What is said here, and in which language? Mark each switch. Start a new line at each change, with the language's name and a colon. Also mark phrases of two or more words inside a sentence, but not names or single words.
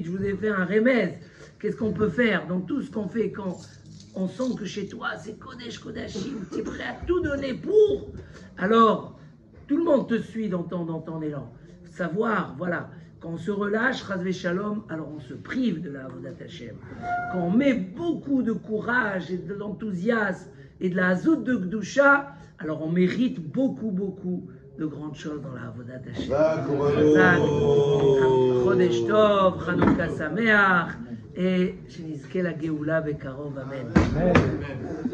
French: Je vous ai fait un remède. Qu'est-ce qu'on peut faire? Donc tout ce qu'on fait quand on sent que chez toi c'est
Hebrew: קודש קודשים,
French: tu es prêt à tout donner pour, alors tout le monde te suit dans ton élan. Savoir, voilà, quand on se relâche,
Hebrew: חס ושלום,
French: alors on se prive de la
Hebrew: עבודת השם.
French: Quand on met beaucoup de courage et de l'enthousiasme et de la Hazout de Gdusha, alors on mérite beaucoup de grandes choses dans la
Hebrew: עבודת השם. חודש טוב, חנוכה שמח, et שנזכה לגאולה בקרוב, אמן.